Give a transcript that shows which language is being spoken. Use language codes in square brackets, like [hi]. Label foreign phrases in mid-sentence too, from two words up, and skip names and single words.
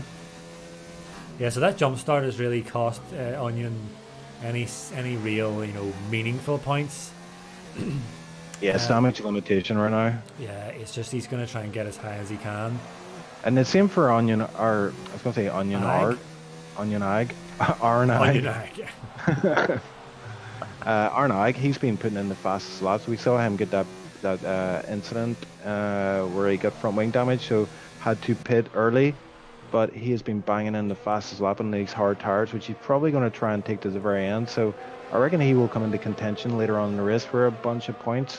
[en] Yeah, so that jump start has really cost Onion any real, meaningful points. Yeah, damage limitation right now. Yeah, it's just he's going to try and get as high as he can. And the same for Onion, or I was going to say Onion Ag. Onion Ag. Arn Ag. Onion Ag, yeah. Arn Ag, he's been putting in the fastest laps. We saw him get that incident where he got front wing damage, so had to pit early. But he has been banging in the fastest lap on these hard tires, which he's probably going to try and take to the very end. So I reckon he will come into contention later on in the race for a bunch of points.